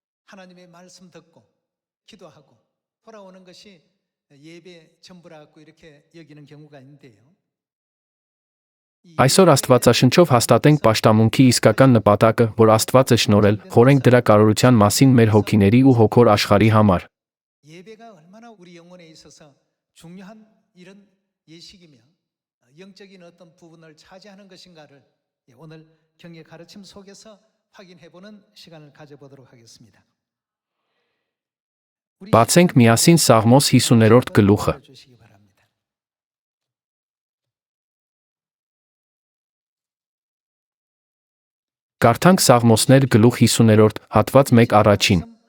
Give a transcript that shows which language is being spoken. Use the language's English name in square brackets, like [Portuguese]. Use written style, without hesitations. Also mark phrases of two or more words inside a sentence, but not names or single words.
[Armenian] Այսօր Աստվածաշնչով հաստատենք պաշտամունքի իսկական նպատակը, որ Աստված է շնորհել, խորենք դրա կարողության մասին մեր հոգիների ու հոգոր աշխարհի համար։ [Korean] 영적인 어떤 부분을 차지하는 것인가를 오늘 경의 가르침 속에서 확인해 보는 시간을 가져보도록 하겠습니다. [Armenian] Բացենք միասին Սաղմոս 50-րդ գլուխը։ Կարդանք Սաղմոսներ գլուխ 50-րդ, հատված 1 առաջին։